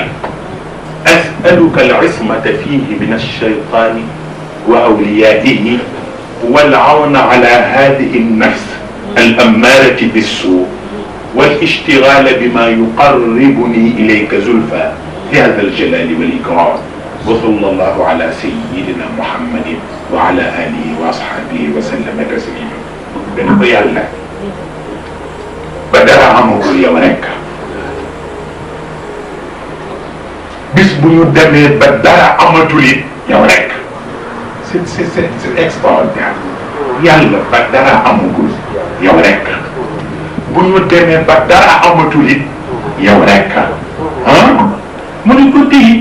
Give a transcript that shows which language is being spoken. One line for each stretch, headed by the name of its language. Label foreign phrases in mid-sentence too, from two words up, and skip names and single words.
Arabic: أسألك العصمة فيه من الشيطان وأوليائه والعون على هذه النفس الأمارة بالسوء والاشتغال بما يقربني إليك زلفى في هذا الجلال والإكرام وصلى الله على سيدنا محمد وعلى آله وأصحابه وسلم تسليما بنقي الله
Wolof: ba dara amagul yow rek bis bu ñu demee ba dara amatul it yow rek
French: c'est extraordinaire
Wolof: yàlla ba dara amagul yow rek bu ñu demee ba dara amatul it yow rek ah mu ne ko tey